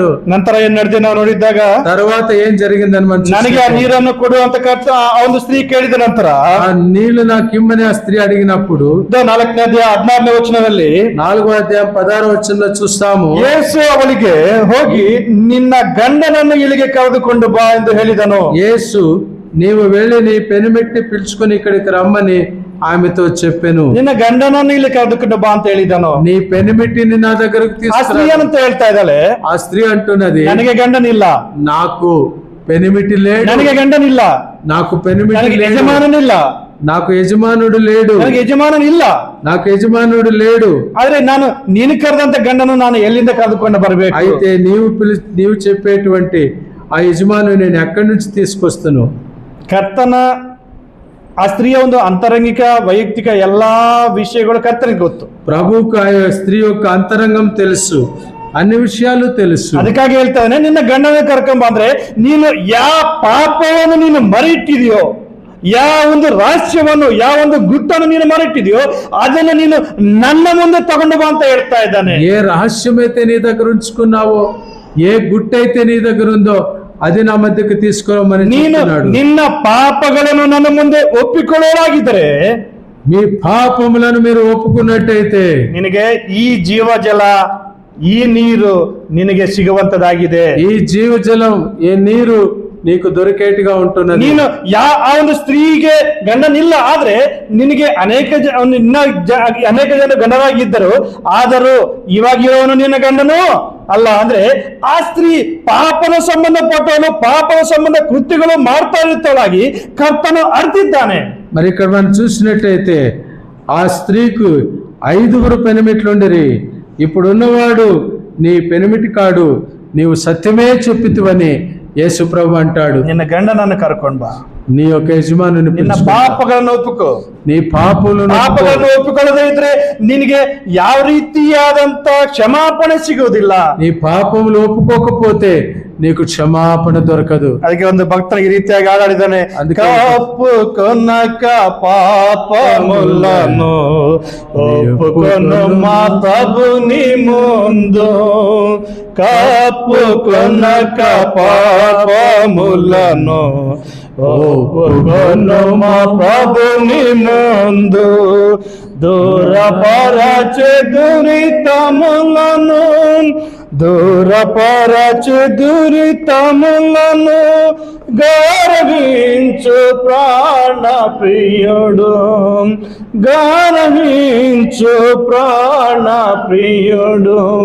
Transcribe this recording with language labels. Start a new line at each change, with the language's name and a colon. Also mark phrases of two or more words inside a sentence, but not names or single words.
Kannada: ನಂತರ ಏನ್ ನಡೆದಿದೆ ನಾವು ನೋಡಿದ್ದಾಗ,
Telugu: తర్వాత ఏం జరిగిందని మనం
Kannada: ನನಗೆ ಆ ನೀರನ್ನು ಕೊಡು ಅಂತ ಆ ಒಂದು ಸ್ತ್ರೀ ಕೇಳಿದ ನಂತರ,
Telugu: ఆ నీళ్లు నాకు ఇమ్మని ఆ స్త్రీ అడిగినప్పుడు
Kannada: 4ನೇ ಅಧ್ಯಾಯ 16ನೇ ವಚನದಲ್ಲಿ
Telugu: 4వ అధ్యాయం 16వ వచనంలో చూస్తాము,
Kannada: ಯೇಸು ಅವಳಿಗೆ ಹೋಗಿ ನಿನ್ನ ಗಂಡನನ್ನು ಇಲ್ಲಿಗೆ ಕರೆದುಕೊಂಡು ಬಾ ಎಂದು ಹೇಳಿದನು.
Telugu: యేసు నీవు వెళ్ళి నీ పెనిమిటిని పిలుచుకొని ఇక్కడికి రమ్మని ఆమెతో చెప్పెను.
Kannada: ನಿನ್ನ ಗಂಡನನ್ನು ಇಲ್ಲಿ ಕರೆದುಕೊಂಡು ಬಾ ಅಂತ ಹೇಳಿದನು.
Telugu: నీ పెనిమిటిని నా దగ్గరకు
Kannada: ಆ ಸ್ತ್ರೀ ಅಂತ ಹೇಳ್ತಾ ಇದ್ದಾಳೆ,
Telugu: ఆ స్త్రీ అంటున్నది,
Kannada: ನನಗೆ ಗಂಡನಿಲ್ಲ,
Telugu: నాకు పెనిమిటి లేడు,
Kannada: ನನಗೆ ಗಂಡನಿಲ್ಲ,
Telugu: నాకు పెనిమిటి
Kannada: ನನಗೆ
Telugu: లేడు,
Kannada: ಯಜಮಾನನಿಲ್ಲ,
Telugu: నాకు యజమానుడు లేడు,
Kannada: ನನಗೆ ಯಜಮಾನನಿಲ್ಲ,
Telugu: నాకు యజమానుడు లేడు.
Kannada: ಆದ್ರೆ ನಾನು ನೀನು ಕರೆದಂತ ಗಂಡನು ನಾನು ಎಲ್ಲಿಂದ ಕರೆದುಕೊಂಡು ಬರಬೇಕು?
Telugu: అయితే నీవు చెప్పేటువంటి ఆ యజమాను నేను ఎక్కడి నుంచి తీసుకొస్తాను?
Kannada: ಕರ್ತನ ಆ ಸ್ತ್ರೀಯ ಒಂದು ಅಂತರಂಗಿಕ ವೈಯಕ್ತಿಕ ಎಲ್ಲಾ ವಿಷಯಗಳು ಕರ್ತನಿಗೆ ಗೊತ್ತು.
Telugu: ప్రభువుకు ఆ స్త్రీ యొక్క అంతరంగం తెలుసు, అన్ని విషయాలు తెలుసు.
Kannada: ಅದಕ್ಕಾಗಿ ಹೇಳ್ತಾನೆ, ನಿನ್ನ ಗಂಡನ ಕರ್ಕೊಂಡ್ ಬಂದ್ರೆ ನೀನು ಯಾವ ಪಾಪವನ್ನು ನೀನು ಮರೆಯಿಟ್ಟಿದೆಯೋ, ಯಾವ ಒಂದು ರಹಸ್ಯವನ್ನು, ಯಾವ ಒಂದು ಗುಟ್ಟನ್ನು ನೀನು ಮರೆಯಿಟ್ಟಿದೆಯೋ ಅದನ್ನು ನೀನು ನನ್ನ ಮುಂದೆ ತಗೊಂಡು ಬಾ ಅಂತ ಹೇಳ್ತಾ ಇದ್ದಾನೆ.
Telugu: ఏ రహస్యమైతే నీ దగ్గర ఉంచుకున్నావో, ఏ గుట్టయితే నీ దగ్గర ఉందో అది నా మధ్యకు తీసుకురమ్మని
Kannada: ನೀನು ನಿನ್ನ ಪಾಪಗಳನ್ನು ನನ್ನ ಮುಂದೆ ಒಪ್ಪಿಕೊಳ್ಳೋರಾಗಿದ್ದರೆ,
Telugu: మీ పాపములను మీరు ఒప్పుకున్నట్టయితే
Kannada: ನಿನಗೆ ಈ ಜೀವಜಲ, ಈ ನೀರು ನಿನಗೆ ಸಿಗುವಂತದಾಗಿದೆ.
Telugu: ఈ జీవజలం, ఈ నీరు నీకు దొరికేట్టుగా ఉంటున్నది.
Kannada: ನೀನು ಆ ಒಂದು ಸ್ತ್ರೀಗೆ ಗಂಡನಿಲ್ಲ, ಆದ್ರೆ ನಿನಗೆ ಅನೇಕ ಜನ ಗಂಡರಾಗಿದ್ದರು, ಆದರೂ ಇವಾಗಿರೋನು ನಿನ್ನ ಗಂಡನು ಅಲ್ಲ. ಅಂದ್ರೆ ಆ ಸ್ತ್ರೀ ಪಾಪನ ಸಂಬಂಧಪಟ್ಟವನು, ಪಾಪನ ಸಂಬಂಧ ಕೃತ್ಯಗಳು ಮಾಡ್ತಾ ಇರುತ್ತಲಾಗಿ ಕರ್ತನು ಅರ್ತಿದ್ದಾನೆ.
Telugu: మరి ఇక్కడ మనం చూసినట్టయితే ఆ స్త్రీకు 5 పెనిమిట్లుండిరి. ఇప్పుడున్నవాడు నీ పెనిమిటి కాడు, నీవు సత్యమే చెప్పితివని యేసు ప్రభు అంటాడు.
Kannada: ನಿನ್ನ ಗಂಡನನ್ನು ಕರ್ಕೊಂಡ್ ಬಾ,
Telugu: నీ యొక్క యజమానుని
Kannada: ನಿನ್ನ ಪಾಪಗಳನ್ನು ಒಪ್ಪುಕೋ.
Telugu: నీ పాపలను
Kannada: ಒಪ್ಪಿಕೊಳ್ಳದೇ ಇದ್ರೆ ನಿನಗೆ ಯಾವ ರೀತಿಯಾದಂತ ಕ್ಷಮಾಪಣೆ ಸಿಗುವುದಿಲ್ಲ.
Telugu: నీ పాపములు ఒప్పుకోకపోతే నీకు క్షమాపణ దొరకదు.
Kannada: ಅದಕ್ಕೆ ಒಂದು ಭಕ್ತನಿಗೆ ಈ ರೀತಿಯಾಗಿ ಹಾಡಾಡಿದ್ದಾನೆ,
Telugu: కప్పు కొనక ಪಾಪములను ఒప్పుకొను మాతబు నీ ముందు, కప్పు కొనక పాపములను ఒప్పుకొను మా ప్రభుని ముందు, దూరపరచే దురితములను దూరపరచు దురితములను గౌరవించు ప్రాణ ప్రియుడు, గౌరవించు ప్రాణ ప్రియుడు.